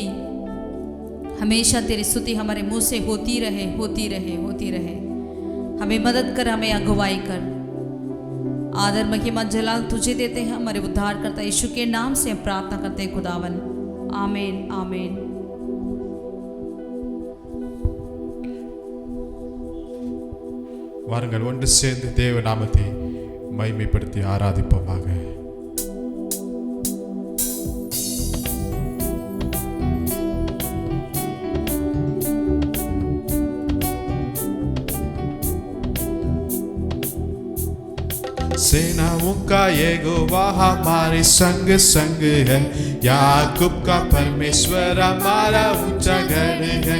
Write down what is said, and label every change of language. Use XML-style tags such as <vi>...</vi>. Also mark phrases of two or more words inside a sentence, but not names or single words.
<hi>हमेशा तेरी स्तुति हमारे मुंह से होती रहे, होती रहे, होती रहे। हमें मदद कर, हमें अगुवाई कर। आदर महिमा जलाल तुझे देते हैं, हमारे उद्धारकर्ता यीशु के नाम से हम प्रार्थना करते हैं खुदावन, आमीन आमीन।</hi> <ta>வாருங்கள் ஒன்று சேர்ந்து தேவ நாமத்தை மகிமைப்படுத்தி ஆராதிப்போமாக.</ta> <hi>सेनाओं का यहोवा हमारे संग संग है, याकूब का परमेश्वर हमारा ऊंचा गढ़ है।</hi>